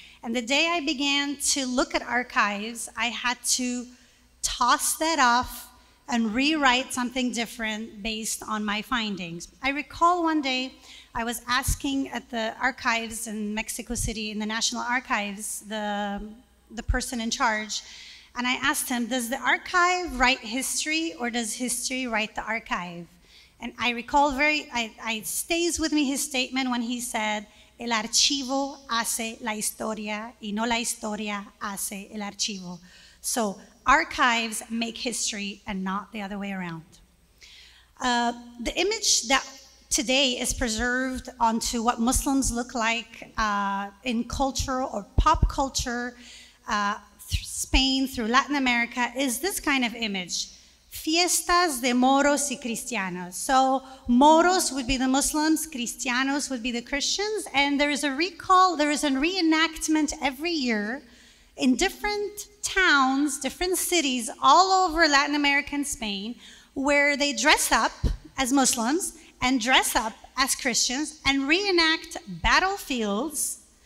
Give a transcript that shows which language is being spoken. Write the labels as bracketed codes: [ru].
[en] And the day I began to look at archives, I had to toss that off and rewrite something different based on my findings. I recall one day I was asking at the archives in Mexico City, in the National Archives, the person in charge, and I asked him, does the archive write history or does history write the archive? And I recall it stays with me his statement when he said, [es] el archivo hace la historia y no la historia hace el archivo. [en] So archives make history and not the other way around. The image that today is preserved onto what Muslims look like in culture or pop culture, Spain through Latin America, is this kind of image. [es] Fiestas de moros y cristianos. [en] So moros would be the Muslims, cristianos would be the Christians, and there is a reenactment every year in different towns, different cities all over Latin America and Spain, where they dress up as Muslims and dress up as Christians and reenact battlefields.